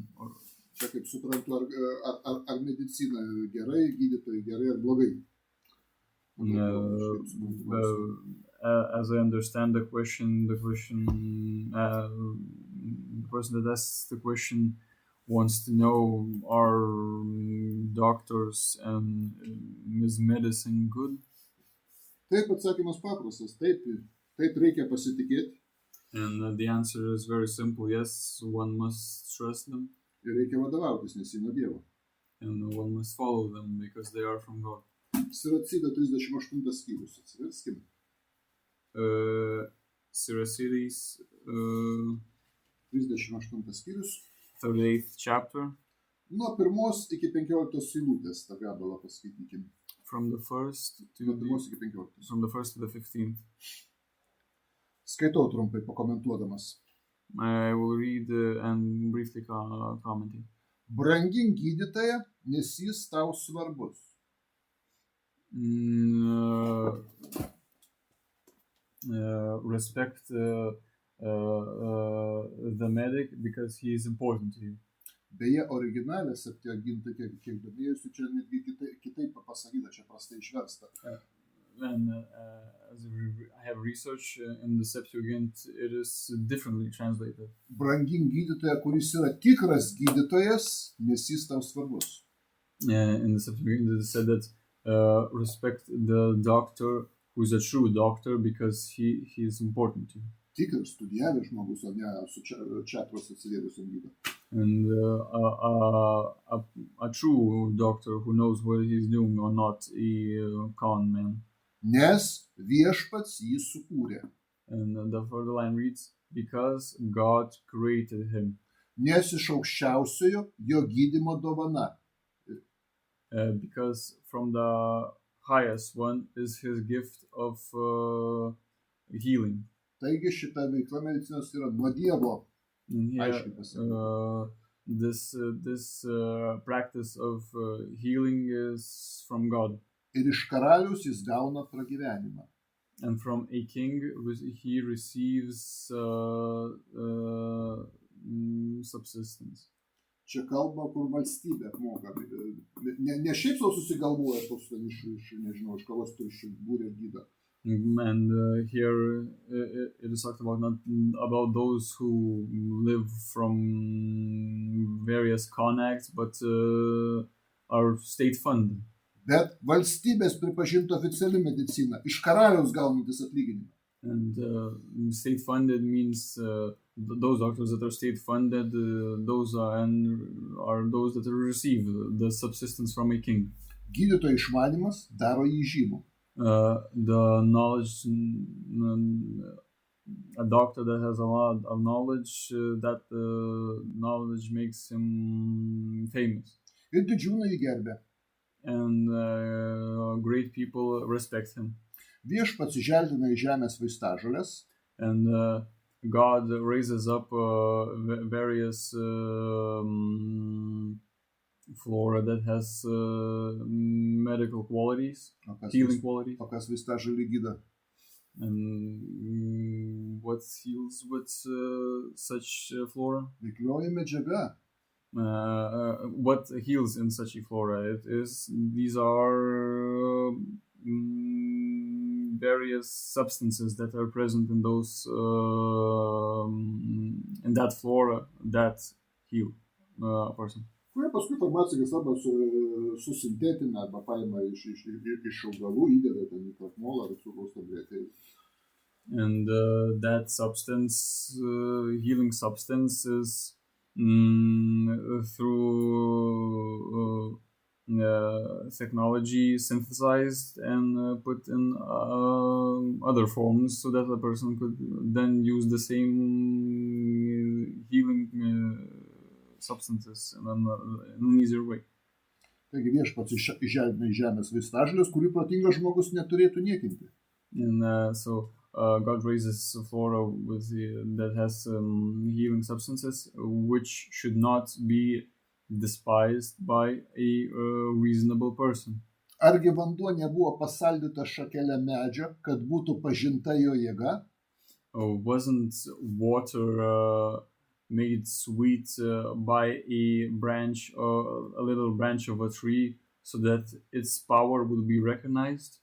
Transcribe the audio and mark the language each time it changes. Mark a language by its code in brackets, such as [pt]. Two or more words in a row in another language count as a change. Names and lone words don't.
[en] Or... [lt] Čia kaip suprantu, ar medicina gerai, gydytojai gerai ar blogai? [en] As I understand the question, the person that asks the question wants to know, are doctors and is medicine good? [lt] Taip, atsakymas paprastas. Taip reikia pasitikėti. [en] And the answer is very simple. Yes, one must trust them. [lt] Ir reikia vadovautis, nes jie nuo Dievo. [en] And one must follow them because they are from God. [lt] Siracido 38 skyrius. Atsiverskime. Siracides 38 skyrius. [en] 38th chapter. [lt] Nuo 1 iki 15 eilutės tą gabalą paskaitykim. [en] From the first to [lt] Nuo 1 iki 15. [en] From the first to the 15th. [lt] Skaitau trumpai pakomentuodamas. [en] I will read and briefly commenting. [lt] Brangink gydytoją, nes jis tau svarbus. [en] Respect the medic because he is important to you. [lt] Beje, originalė Septuaginta, kiek domėjusiu, čia netgi kitaip pasakyta, čia prastai išversta. [en] And as I have researched in the Septuagint, it is differently translated. [lt] Brangink gydytoją, kuris yra tikras gydytojas, nes jis tau svarbus. [en] In the Septuagint, it is said that respect the doctor who is a true doctor because he is important to you. [lt] Tikras studijavęs žmogus, o ne su čatros atsivėrusiam gydo. [en] And a true doctor who knows what he's doing or not a con man. [lt] Nes viešpats jį sukūrė. [en] And the further line reads, because God created him. [lt] Nes iš aukščiausiojo jo gydymo dovana. [en] Because from the highest one is his gift of healing. [lt] Taigi šita veikla medicinos yra nuo Dievo. [en] And here, [lt] Aiškiai pasakyta. [en] this practice of healing is from God. [lt] Ir iš karaliaus jis gauna pragyvenimą. [en] And from a king, he receives subsistence. [lt] Čia kalba, kur valstybė apmoka. Ne šiaip sau susigalvoja toks nežinau, iš kavos turščių būrė gydą. [en] And here it is talked about not about those who live from various connects, but are state funded. [lt] Bet valstybės pripažinta oficiali medicina, iš karaliaus gaunantis atlyginimą. [en] And state funded means those doctors that are state funded, those are those that receive the subsistence from a king. [lt] Gydytojo išmanymas daro jį žymų. [en] The knowledge, a doctor that has a lot of knowledge, that knowledge makes him famous. [lt] Ir didžiūnai jį gerbė. [en] And great people respect him. [lt] Viešpats įželdina į žemės vaistažoles. [en] And God raises up various flora that has medical qualities, healing qualities. [lt] O kas vaistažolį gydo? [en] And what heals with such flora? [lt] Veiklioji medžiaga. [en] What heals in such a flora? These are various substances that are present in those in that flora that heal a person. [lt] Kurie paskui farmacikas arba susintetina arba paima iš augalų, įdeda ten į krakmolą ar cukraus tabletę. [en] And that substance, healing substance, is through technology synthesized and put in other forms so that the person could then use the same healing substances in an easier way. [lt] Taigi viešpats įželdina į žemės vaistažoles, kurių protingas žmogus neturėtų niekinti. [en] And so God raises flora that has healing substances, which should not be despised by a reasonable person. [lt] Argi vanduo nebuvo pasaldyta šakelė medžio, kad būtų pažinta jo jėga? [en] Wasn't water made sweet by a branch, a little branch of a tree, so that its power would be recognized?